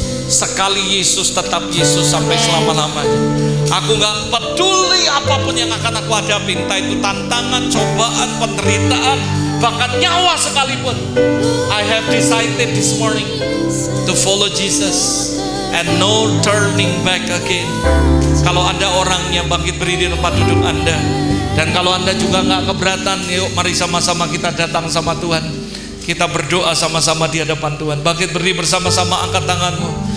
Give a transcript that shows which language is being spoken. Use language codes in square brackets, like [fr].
[id] Sekali Yesus, tetap Yesus sampai selama-lamanya. Aku gak peduli apapun yang akan aku hadapi, entah itu tantangan, cobaan, penderitaan, bahkan nyawa sekalipun. [en] I have decided this morning to follow Jesus and no turning back again. [id] Kalau Anda orang yang bangkit berdiri di tempat duduk Anda, dan kalau Anda juga gak keberatan, yuk mari sama-sama kita datang sama Tuhan. Kita berdoa sama-sama di hadapan Tuhan. Bangkit berdiri bersama-sama, angkat tanganmu.